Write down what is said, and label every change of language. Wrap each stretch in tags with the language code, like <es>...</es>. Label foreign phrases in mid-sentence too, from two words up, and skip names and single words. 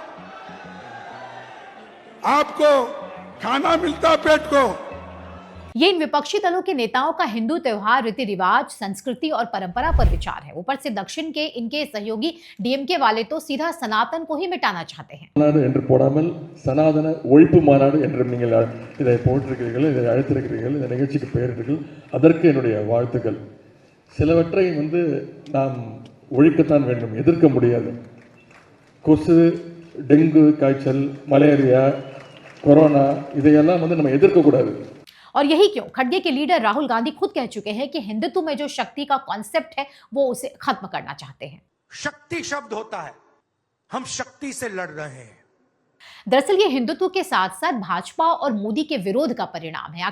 <hi>आपको खाना मिलता पेट को? ये इन विपक्षी दलों के नेताओं का हिंदू त्योहार, रीति रिवाज, संस्कृति और परंपरा पर विचार है। ऊपर से दक्षिण के इनके सहयोगी डीएमके वाले तो सीधा सनातन को ही मिटाना चाहते हैं।</hi> <ta>சனாதன ஒழிப்பு மாநாடு என்று நீங்கள் இதை போட்டிருக்கிறீர்கள், இதை அழைத்திருக்கிறீர்கள், இந்த நிகழ்ச்சிக்கு பெயரிட்டீர்கள், அதற்கு என்னுடைய வாழ்த்துக்கள். சிலவற்றை நாம் ஒழிக்கத்தான் வேண்டும், எதிர்க்க முடியாது. கொசு, டெங்கு காய்ச்சல், மலேரியா, கொரோனா இதையெல்லாம் நம்ம எதிர்க்க கூடாது।</ta> <hi>और यही क्यों खड़गे के लीडर राहुल गांधी खुद कह चुके हैं कि हिंदुत्व में जो शक्ति का कॉन्सेप्ट है वो उसे खत्म करना चाहते हैं। शक्ति शब्द होता है, हम शक्ति से लड़ रहे हैं। दरअसल ये हिंदुत्व के साथ साथ भाजपा और मोदी के विरोध का परिणाम है।</hi>